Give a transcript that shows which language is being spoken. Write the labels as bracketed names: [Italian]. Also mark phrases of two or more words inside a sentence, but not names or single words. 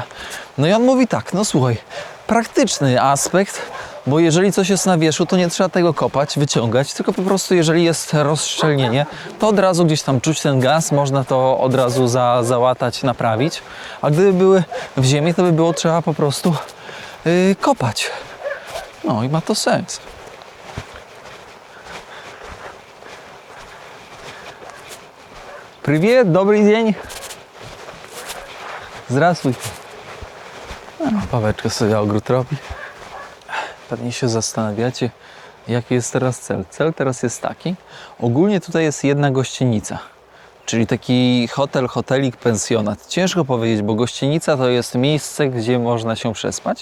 [Polish] No i on mówi tak, no słuchaj, praktyczny aspekt, bo jeżeli coś jest na wierzchu, to nie trzeba tego kopać, wyciągać, tylko po prostu jeżeli jest rozszczelnienie, to od razu gdzieś tam czuć ten gaz, można to od razu załatać, naprawić, a gdyby były w ziemi, to by było trzeba po prostu kopać. No i ma to sens. [Russian] Привет, добрый день. Здравствуйте. [Polish] No, Paweczka sobie ogród robi. Pewnie się zastanawiacie, jaki jest teraz cel. Cel teraz jest taki. Ogólnie tutaj jest jedna gościenica, czyli taki hotelik, pensjonat. Ciężko powiedzieć, bo gościenica to jest miejsce, gdzie można się przespać.